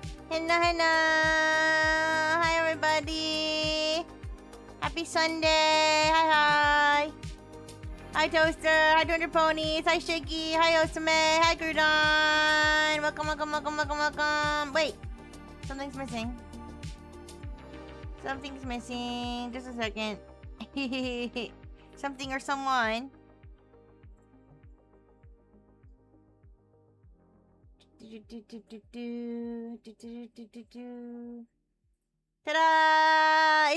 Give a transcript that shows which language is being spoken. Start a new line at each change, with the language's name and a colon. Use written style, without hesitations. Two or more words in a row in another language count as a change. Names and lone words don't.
English: Hello, hello. Hi, everybody. Happy Sunday. Hi, hi. Hi, Toaster. Hi, 200 Ponies. Hi, Shaky. Hi, Osame. Hi, Grudon. Welcome, welcome, welcome, welcome, welcome. Wait. Something's missing. Something's missing. Just a second. Something or someone. Ta-da!